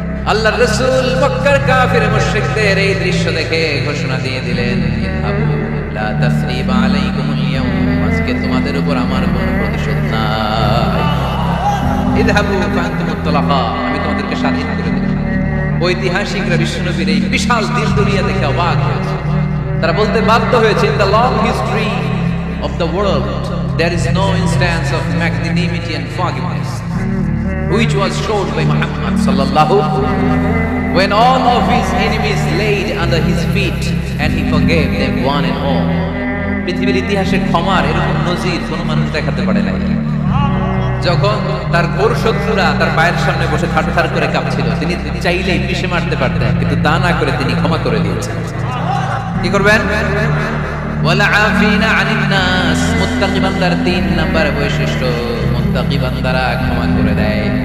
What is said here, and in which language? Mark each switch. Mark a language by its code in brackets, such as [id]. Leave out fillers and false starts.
[bn] আল্লাহর রাসূল মক্কার কাফির মুশরিকদের এই দৃশ্য দেখে ঘোষণা দিয়ে দিলেন, [ar] ইযহাবু লা তাসরিবা আলাইকুমুল ইয়াওম, [bn] আজকে তোমাদের উপর আমার কোনো প্রতিশোধ নাই। [ar] ইযহাবু ফাআনতুমুত তালাকা, [bn] আমি তোমাদেরকে স্বাধীন করে দিলাম। ঐতিহাসিকরা বিশ্বনবীর এই বিশাল দিল দুনিয়া দেখে অবাক হয়েছে। তারা বলতে বাধ্য হয়েছে, [en] in the long history of the world there is no instance of magnanimity and forgiveness which was showed by Muhammad sallallahu, when all of his enemies laid under his feet and he forgave them one and all. [bn] পৃথিবীর ইতিহাসে ক্ষমার এরকম নজির কোন মানুষ দেখাতে পারে নাই। যখন তার ঘোর শত্রুরা তার পায়ের সামনে বসে থারথার করে কাঁপছিল, তিনি চাইলেই পিষে মারতে পারতেন, কিন্তু তা না করে তিনি ক্ষমা করে দিয়েছেন। কি করবেন? [ar] ওয়ালা আফিনা আনিন নাস, [bn] মুত্তাকি বান্দার 3 নাম্বার বৈশিষ্ট্য, মুত্তাকি বান্দারা ক্ষমা করে দেয়।